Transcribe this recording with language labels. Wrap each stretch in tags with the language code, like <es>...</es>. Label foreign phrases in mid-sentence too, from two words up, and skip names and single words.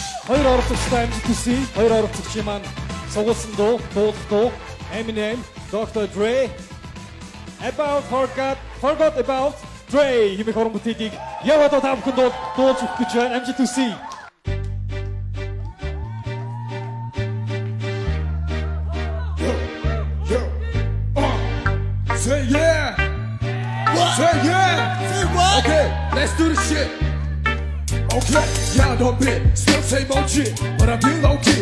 <mn>Хоёр оролцогчтой амжилт хүсье. Хоёр оролцогчийн маань сонгосон дуу, дуу Eminem, Dr. Dre, Forgot About Dre хэмээх уран бүтээлийг яваад та бүхэнд дуулж өгөх гэж байна. Амжилт хүсье.</mn> <en>Say yeah! What? Say yeah! Say what? Okay, let's do this shit! Okay, y'all don't bit, still same old shit, but I'm real low key.</en>